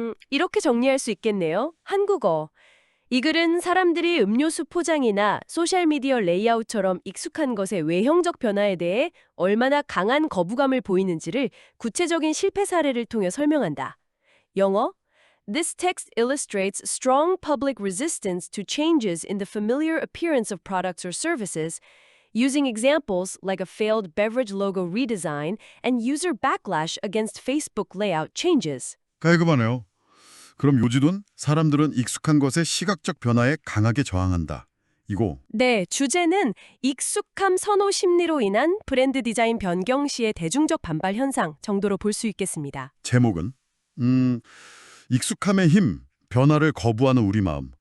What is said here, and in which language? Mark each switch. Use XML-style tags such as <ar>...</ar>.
<ko>이렇게 정리할 수 있겠네요. 한국어. 이 글은 사람들이 음료수 포장이나 소셜미디어 레이아웃처럼 익숙한 것의 외형적 변화에 대해 얼마나 강한 거부감을 보이는지를 구체적인 실패 사례를 통해 설명한다. 영어.</ko> <en>This text illustrates strong public resistance to changes in the familiar appearance of products or services, using examples like a failed beverage logo redesign and user backlash against Facebook layout changes.</en> <ko>깔끔하네요. 그럼 요지돈 사람들은 익숙한 것의 시각적 변화에 강하게 저항한다. 이거 네, 주제는 익숙함 선호 심리로 인한 브랜드 디자인 변경 시의 대중적 반발 현상 정도로 볼 수 있겠습니다. 제목은 익숙함의 힘, 변화를 거부하는 우리 마음.</ko>